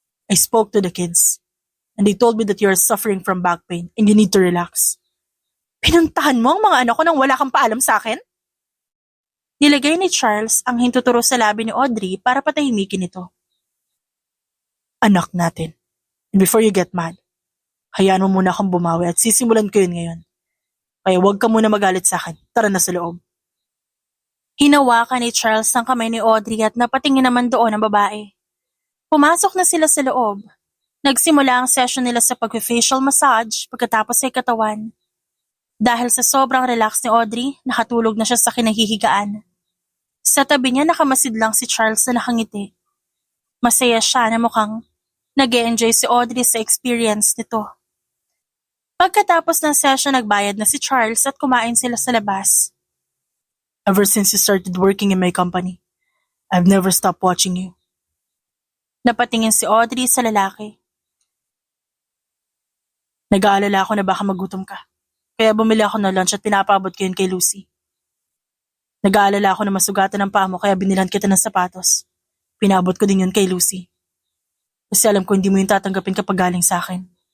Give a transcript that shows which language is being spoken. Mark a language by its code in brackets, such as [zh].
[en] I spoke to the kids and they told me that you are suffering from back pain and you need to relax. [tl] Pinuntahan mo ang mga anak ko nang wala kang paalam sa akin? Nilagay ni Charles ang hintuturo sa labi ni Audrey para patahimikin ito. Anak natin. [en] And before you get mad, [tl] hayaan mo muna akong bumawi at sisimulan ko yun ngayon. Kaya huwag ka muna magalit sa akin. Tara na sa loob. Hinawakan ni Charles ang kamay ni Audrey at napatingin naman doon ang babae. Pumasok na sila sa loob. Nagsimula ang session nila sa pag-facial massage pagkatapos ay katawan. Dahil sa sobrang relax ni Audrey, nakatulog na siya sa kinahihigaan. Sa tabi niya nakamasid lang si Charles na nakangiti. Masaya siya na mukhang nag-e-enjoy si Audrey sa experience nito. Pagkatapos ng session, nagbayad na si Charles at kumain sila sa labas. [en] Ever since you started working in my company, I've never stopped watching you. [tl] Napatingin si Audrey sa lalaki. Nag-aalala ako na baka magutom ka. Kaya bumili ako ng lunch at pinapabot ko yun kay Lucy. Nag-aalala ako na masugatan ng paa mo kaya binilan kita ng sapatos. Pinabot ko din yun kay Lucy. Kasi alam ko hindi mo yung tatanggapin kapag galing sa akin.